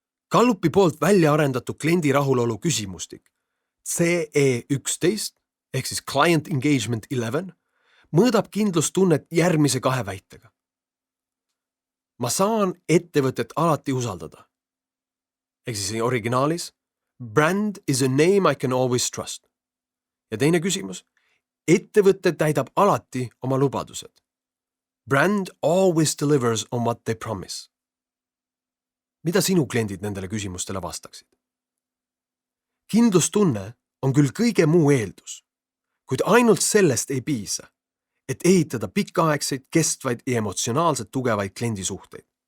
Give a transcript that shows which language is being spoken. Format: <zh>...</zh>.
<et>Gallupi poolt välja arendatud kliendi rahulolu küsimustik CE11 ehk siis Client Engagement 11 mõõdab kindlustunnet järgmise 2 väitega. Ma saan ettevõtet alati usaldada. Ehk siis originaalis,</et> <en>Brand is a name I can always trust.</en> <et>Ja teine küsimus. Ettevõte täidab alati oma lubadused.</et> <en>Brand always delivers on what they promise.</en> <et>Mida sinu kliendid nendele küsimustele vastaksid? Kindlustunne on küll kõige muu eeldus, kuid ainult sellest ei piisa, et ehitada pikaaegseid, kestvaid ja emotsionaalselt tugevaid kliendisuhteid.</et>